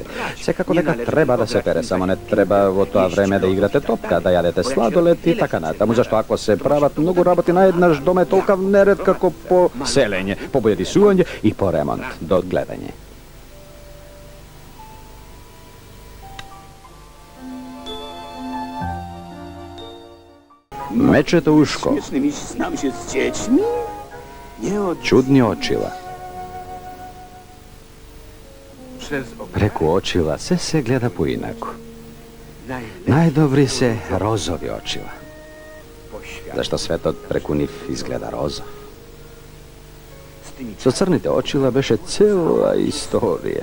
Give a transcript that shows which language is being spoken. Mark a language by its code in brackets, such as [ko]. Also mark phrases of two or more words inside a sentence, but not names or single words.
[mk] Секако дека треба да се пере, само не треба во тоа време да играте топка, да јадете сладолед и така натаму, зашто ако се прават многу работи наеднаш, дома е толкав неред како по селење, по бојадисување и по ремонт до гледање. Мечето ушко, [pl] Śmiesznymi znam się z dziećmi? Nie od... [mk] чудни очила. [pl] Przez [mk] Преку очила се гледа поинаку. Најдобри се розови очила. Зашто светот преку нив изгледа розов. Со црните очила беше цела историја.